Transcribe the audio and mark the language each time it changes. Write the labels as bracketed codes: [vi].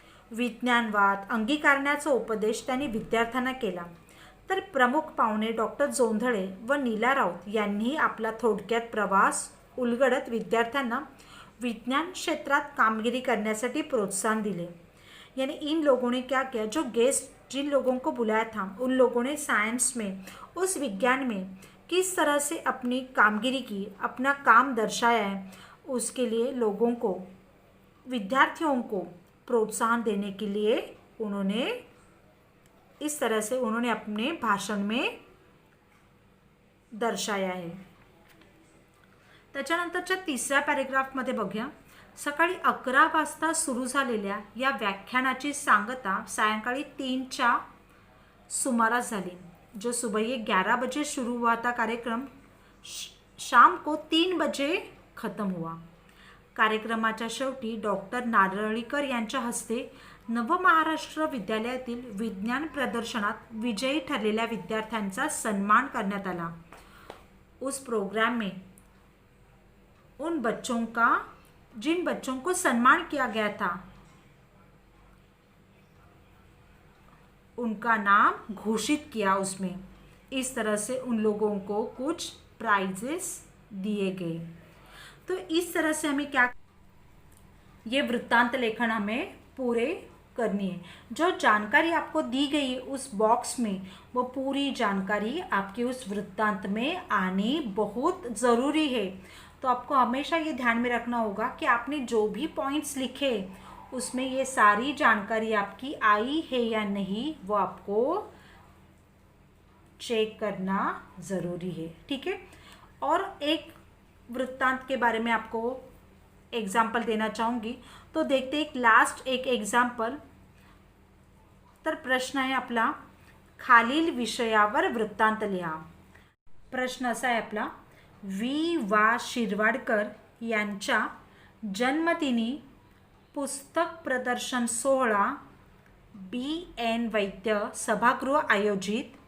[mr] विज्ञानवाद अंगीकारण्याचा उपदेश त्यांनी विद्यार्थ्यांना केला. तर प्रमुख पाहुणे डॉक्टर जोंधळे व नीला राऊत यांनी आपला थोडक्यात प्रवास उलगडत विद्यार्थ्यांना विज्ञान क्षेत्रात कामगिरी करण्यासाठी प्रोत्साहन दिले. [hi] यानी इन लोगों ने क्या किया, जो गेस्ट जिन लोगों को बुलाया था उन लोगों ने साइंस में, उस विज्ञान में किस तरह से अपनी कामगिरी की, अपना काम दर्शाया है, उसके लिए लोगों को, विद्यार्थियों को प्रोत्साहन देने के लिए उन्होंने इस तरह से उन्होंने अपने भाषण में दर्शाया है. [mr] त्याच्यानंतरच्या तिसऱ्या पॅरेग्राफमध्ये बघूया. सकाळी 11 वाजता सुरू झालेल्या या व्याख्यानाची सांगता सायंकाळी 3च्या सुमारास झाली. [hi] जो सुबह 11 बजे शुरू हुआ था कार्यक्रम, शाम को 3 बजे खत्म हुआ. [mr] कार्यक्रमाच्या शेवटी डॉक्टर नारळीकर यांच्या हस्ते नवमहाराष्ट्र विद्यालयातील विज्ञान प्रदर्शनात विजयी ठरलेल्या विद्यार्थ्यांचा सन्मान करण्यात आला. [hi] उस प्रोग्राम में उन बच्चों का, जिन बच्चों को सम्मान किया गया था, उनका नाम घोषित किया उसमें. इस तरह से उन लोगों को कुछ प्राइजेस दिए गए. तो इस तरह से हमें क्या, ये वृत्तांत लेखन हमें पूरे करनी है. जो जानकारी आपको दी गई है उस बॉक्स में, वो पूरी जानकारी आपके उस वृत्तांत में आनी बहुत ज़रूरी है. तो आपको हमेशा ये ध्यान में रखना होगा कि आपने जो भी पॉइंट्स लिखे उसमें ये सारी जानकारी आपकी आई है या नहीं, वो आपको चेक करना ज़रूरी है. ठीक है. और एक वृत्तांत के बारे में आपको एग्जाम्पल देना चाहूँगी. तो देखते एक लास्ट एक एग्जाम्पल. [mr] तर प्रश्न आहे आपला, खालील विषयावर वृत्तांत लिहा. प्रश्न असा आहे आपला, वा शिरवाडकर यांच्या जन्मदिनी पुस्तक प्रदर्शन सोहळा BN वैद्य सभागृह आयोजित.